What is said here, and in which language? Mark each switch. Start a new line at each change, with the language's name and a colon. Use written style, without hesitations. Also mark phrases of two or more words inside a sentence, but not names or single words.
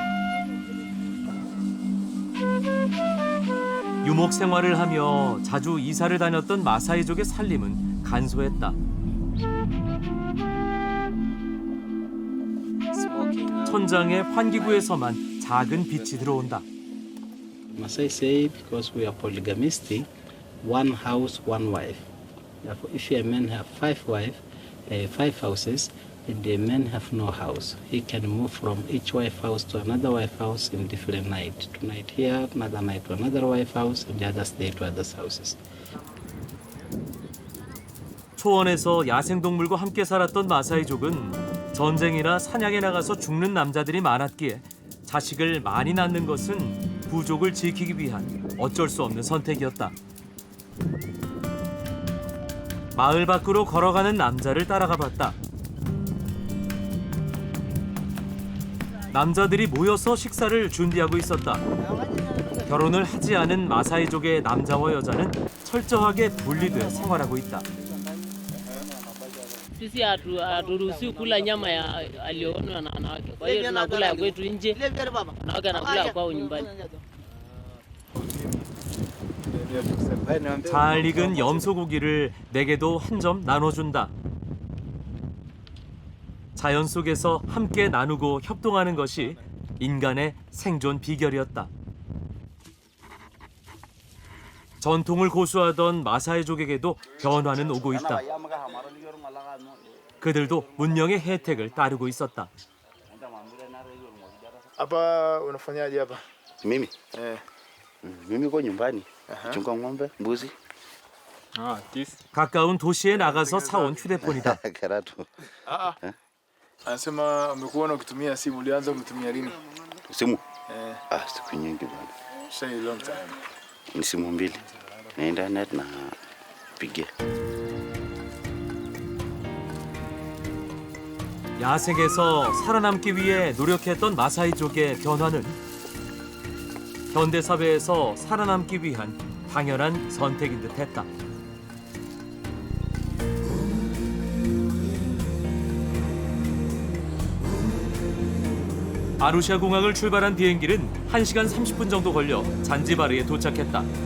Korean: 유목 생활을 하며 자주 이사를 다녔던 마사이족의 살림은 간소했다. 천장의 환기구에서만 작은 빛이 들어온다.
English: Maasai say because we are polygamistic, one house, one wife. Therefore, if a man have 5 wives, 5 houses, and the man have no house, he can move from each wife house to another wife house in different night. Tonight here, another night to another wife house, and the other day to others houses.
Korean: 초원에서 야생동물과 함께 살았던 마사이족은 전쟁이나 사냥에 나가서 죽는 남자들이 많았기에 자식을 많이 낳는 것은 부족을 지키기 위한 어쩔 수 없는 선택이었다. 마을 밖으로 걸어가는 남자를 따라가 봤다. 남자들이 모여서 식사를 준비하고 있었다. 결혼을 하지 않은 마사이족의 남자와 여자는 철저하게 분리돼 생활하고 있다.
Swahili: Sisi haturuhusiwi kula nyama ya alioonwa na wanawake. Kwa hiyo tunakula ya kwetu nje, wanawake wanakula kwao nyumbani.
Korean: 잘 익은 염소고기를 내게도 한 점 나눠준다. 자연 속에서 함께 나누고 협동하는 것이 인간의 생존 비결이었다. 전통을 고수하던 마사이족에게도 변화는 오고 있다. 그들도 문명의 혜택을 따르고 있었다.
Swahili: Hapa unafanyaje hapa? Mimi? Mimi kwa nyumbani. Chunga ng'ombe, mbuzi.
Korean: 가까운 도시에 나가서 사온 휴대폰이다.
Swahili: Karatu. Anasema umekuona ukitumia simu, ulianza kutumia lini? Simu? Siku nyingi bwana.
English: Say long time.
Swahili: Ni simu mbili. Na internet na pigia.
Korean: 야생에서 살아남기 위해 노력했던 마사이족의 변화는 현대 사회에서 살아남기 위한 당연한 선택인 듯했다. 아루샤 공항을 출발한 비행기는 1시간 30분 정도 걸려 잔지바르에 도착했다.